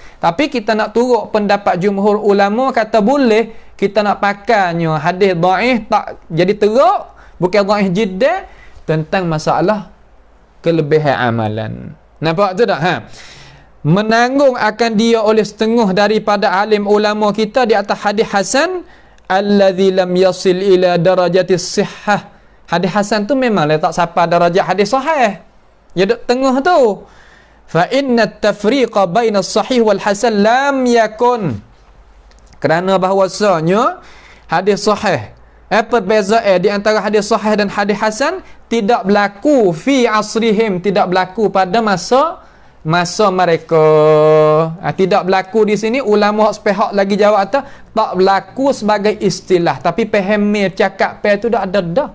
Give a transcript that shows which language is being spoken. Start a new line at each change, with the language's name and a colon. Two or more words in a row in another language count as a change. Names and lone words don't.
Malay: Tapi kita nak turut pendapat jumhur ulama kata boleh kita nak pakainya hadis dhaif tak jadi teruk, bukan
Arabic: ضعيف جدا,
Malay: tentang masalah kelebihan amalan. Nampak tu tak? Menanggung akan dia oleh setengah daripada alim ulama kita di atas hadis hasan
Arabic: الذي لم يصل إلى درجة الصحة.
Malay: Hadis hasan tu memang tak sampai darjah hadis sahih. Ya duk tengah tu.
Arabic: فإن التفريق بين الصحيح والحسن لم يكن.
Malay: Kerana bahawasanya hadis sahih, perbezaan di antara hadis sahih dan hadis hasan tidak berlaku
Arabic: في عصرهم,
Malay: tidak berlaku pada masa mereka. Tidak berlaku di sini. Ulama sepihak lagi jawab tak berlaku sebagai istilah, tapi faham cakap tu dah ada dah.